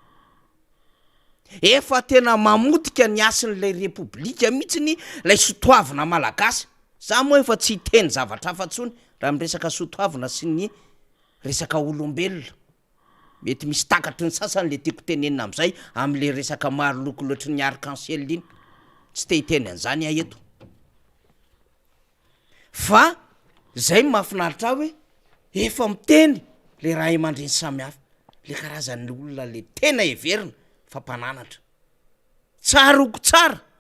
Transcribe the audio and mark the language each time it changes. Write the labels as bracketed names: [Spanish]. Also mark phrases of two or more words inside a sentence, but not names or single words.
[Malagasy] efa tena mamotika ny asin'ilay repoblika mihitsy lay sotoavina malagasy za moa efa tsy hiteny zavatra afa-tsony raha miresaka sotoavina sy ny resaka olombelona mety misy takatry ny sasany le tiako tenenina am'izay am'le resaka maro loko loatry ny arc-en-ciel iny tsy te hiteny an'izany eto fa zay mahafinaritra hoe efa miteny le raha aman-dreny samy hafa le karazan'ny olona le tena heverina fa mpananatra tsaroko tsara